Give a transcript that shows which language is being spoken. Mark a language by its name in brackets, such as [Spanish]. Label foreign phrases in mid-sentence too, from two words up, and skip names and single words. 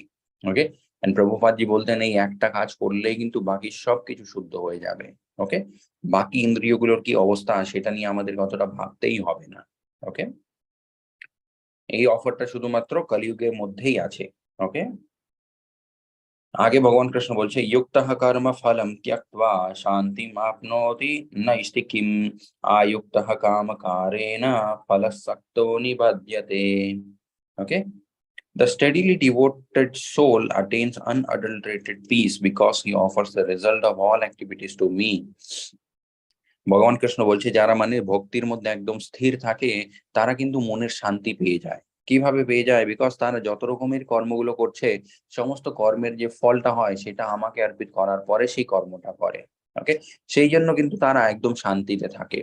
[Bangla] ওকে, এন্ড প্রভুপাদজি বলতেন এই একটা কাজ করলেই কিন্তু বাকি সবকিছু শুদ্ধ হয়ে যাবে। ওকে, বাকি ইন্দ্রিয়গুলোর কি অবস্থা সেটা নিয়ে আমাদেরকে অতটা ভাবতেই হবে না। ওকে, এই অফারটা শুধুমাত্র কলিযুগের মধ্যেই আছে। ওকে, আগে ভগবান কৃষ্ণ বলছে [Sanskrit] युक्तः कर्म फलं त्यक्त्वा शान्तिम् आपनोति नैष्टिकीम् आयुक्तः कामकारेण फलसक्तो निबध्यते। [English] ओके, the steadily devoted soul attains unadulterated peace because he offers the result of all activities to me. [Bangla] ভগবান কৃষ্ণ বলছে যারা মানে ভক্তির মধ্যে একদম স্থির থাকে, তারা কিন্তু মনের শান্তি পেয়ে যায়। কিভাবে পেয়ে যায়? বিকজ তারা যত রকমের কর্মগুলো করছে, সমস্ত কর্মের যে ফলটা হয় সেটা আমাকে অর্পিত করার পরে সেই কর্মটা করে। ওকে, সেই জন্য কিন্তু তারা একদম শান্তিতে থাকে।